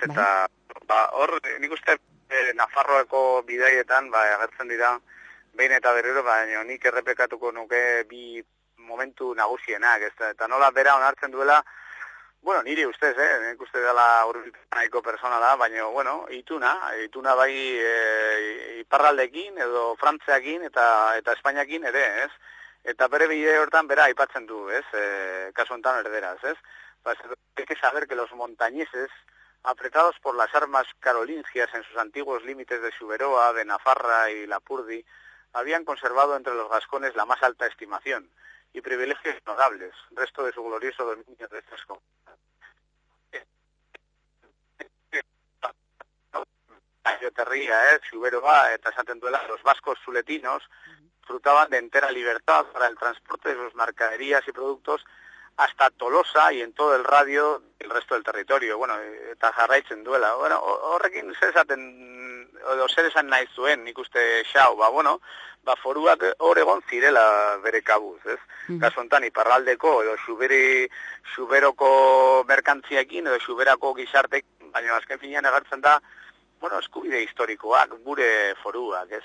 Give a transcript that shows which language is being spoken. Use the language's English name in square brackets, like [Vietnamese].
[Basque] Eta hor nik uste Nafarroako bidaietan agertzen dira behin eta berriro, baina nik errepekatuko nuke bi momentu nagusienak, eta nola bera onartzen duela, bueno, nire ustez, nik uste dela nahiko personala, baina, bueno, ituna bai iparraldekin edo Frantziakin eta Espainiakin ere, ez? Eta bere bide hortan bera aipatzen du, ez? Kasu honetan erderaz, ez? [Spanish] Hay que saber que los montañeses, apretados por las armas carolingias en sus antiguos límites de Xuberoa, de Nafarra y Lapurdi, habían conservado entre los gascones la más alta estimación y privilegios notables, resto de su glorioso dominio de estas comunidades. Ayoterría, Xuberoa, [Basque] eta esaten duela, [Spanish] los vascos zuletinos disfrutaban de entera libertad para el transporte de sus mercaderías y productos hasta Tolosa y en todo el radio del resto del territorio. [Basque] Bueno, eta jarraitzen duela. Bueno, horrekin zer esan nahi zuen, nik uste Xao, foruak hor egon zirela bere kabuz, ez? Kasu honetan iparraldeko edo Xuberoko merkantziekin edo Xuberako gizartekin, baina azken finean agertzen da, eskubide historikoak, gure foruak, ez?